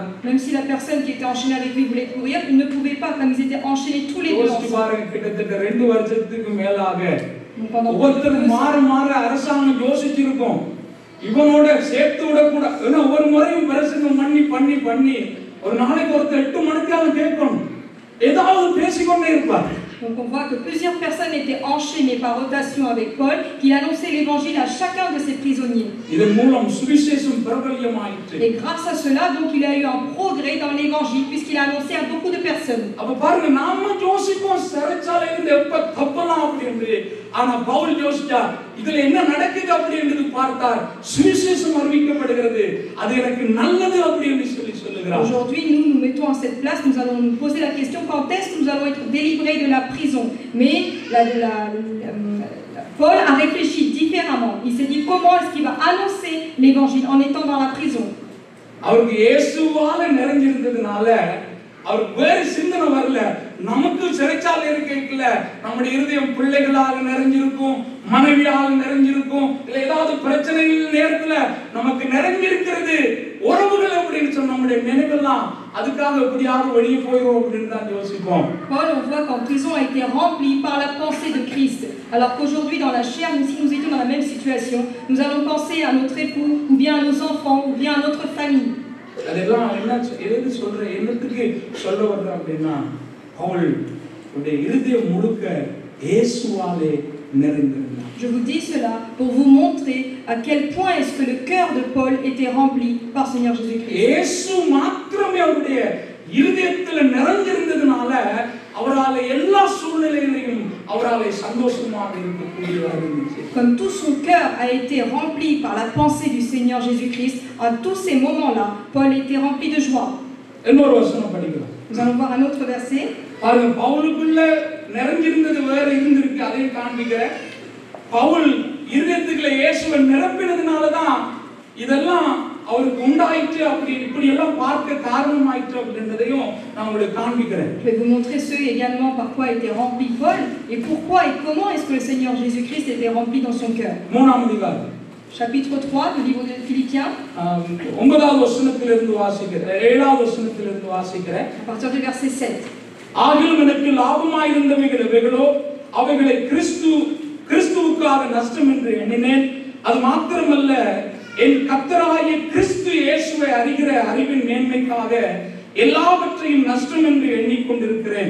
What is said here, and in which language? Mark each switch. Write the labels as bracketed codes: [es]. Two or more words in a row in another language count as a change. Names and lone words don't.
[fr] Même si la personne qui était enchaînée avec lui voulait courir, il ne pouvait pas, comme ils étaient enchaînés tous les deux ensemble. [ta] கிட்டத்தட்ட 2 வருஷத்துக்கு மேலாக ஒவ்வொருத்தரும் மாற அரசாங்கம் யோசிச்சிருக்கும் இவனோட சேர்த்து விட கூட. ஒவ்வொரு முறையும் பிரசங்கம் பண்ணி ஒரு நாளைக்கு ஒருத்தர் 8 மணிக்காலும் கேட்கணும், ஏதாவது பேசிக்கொண்டே இருப்பார். [fr] Donc on voit que plusieurs personnes étaient enchaînées par rotation avec Paul, qui annonçait l'évangile à chacun de ses prisonniers. Et grâce à cela, donc il a eu un progrès dans l'évangile puisqu'il a annoncé à beaucoup de personnes. Aujourd'hui, nous mettons à cette place, nous allons nous poser la question quand est-ce que nous allons être délivrés de la prison. Mais Paul a réfléchi différemment. Il s'est dit comment est-ce qu'il va annoncer l'évangile en étant dans la prison. [ta] அவருக்கு வேறு சிந்தனை வரல. நமக்கு சிறைச்சாலை இருக்கல நம்முடைய இருதயம் பிள்ளைகளால் நிறைஞ்சிருக்கும், மனைவியால் நிறைஞ்சிருக்கும், இல்ல ஏதாவது பிரச்சனைகள் நேரத்துல நமக்கு நிறைஞ்சிருக்கிறது உறவுகள் அப்படின்னு சொன்ன நம்முடைய நினைவெல்லாம் அதுக்காக எப்படியாவது வெளியே போயிடும் அப்படின்னு தான் யோசிப்போம். [fr] Paul, on voit qu'en prison a été rempli par la pensée de Christ. Alors qu'aujourd'hui dans la chair, si nous étions dans la même situation, nous allons penser à notre époux, ou bien à nos enfants, ou bien à notre famille. [ta] அதெல்லாம் எது சொல்ற என்னத்துக்கு சொல்ல வர்ற அப்படின்னா பவுல் உடைய இருதயம் முழுக்க இயேசுவாலே நிறைந்திருந்தார். [fr] Je vous dis cela pour vous montrer à quel point est-ce que le cœur de Paul était rempli par Seigneur Jésus-Christ. [ta] இயேசு மாத்திரமே அவருடைய இருதயத்துல நிறைஞ்சிருந்ததனால அவரால் எல்லா சூழ்நிலைகளிலும் அவரால் சந்தோஷமாக இருக்கக்கூடியதாக இருந்துச்சு. [fr] Comme tout son cœur a été rempli par la pensée du Seigneur Jésus-Christ, à tous ces moments-là, Paul était rempli de joie. [ta] இன்னொரு வசனம் படிக்கலாம். [fr] Nous allons voir un autre verset. [ta] பாருங்க, பவுலுக்குள்ள நிறைஞ்சிருந்தது வேற இருந்திருக்கு, அதையும் காண்பிக்கிறேன். பவுல் இருதயத்துக்குள்ள இயேசுவை நிரப்பினதுனால தான் இதெல்லாம் அவருக்கு உண்டாயிற்று, அப்படி இப்படி எல்லாம் பார்க்க காரணமாயிற்று அப்படின்றதையும் நான் உங்களுக்கு காண்பிக்கிறேன். [fr] Je vais vous montrer ce également par quoi était rempli Paul et pourquoi et comment est-ce que le Seigneur Jésus-Christ était rempli dans son cœur. [ta] மூணாம் அதிகாரம் [fr] Chapitre 3 du livre de Philippiens. [ta] 9வது வசனத்திலிருந்து வாசிக்கிறேன், 7வது வசனத்திலிருந்து வாசிக்கிறேன். [fr] À partir du verset 7. [ta] ஆகிலும் எனக்கு லாபமாயிருந்தவைகளோ அவைகளை கிறிஸ்துவுக்காக நஷ்டம் என்று எண்ணினேன். அது மாத்திரமல்ல, என் கர்த்தராகிய கிறிஸ்து இயேசுவை அறிகிற அறிவின் மேன்மைக்காக எல்லாவற்றையும் நஷ்டம் என்று எண்ணிக்கொண்டிருக்கிறேன்.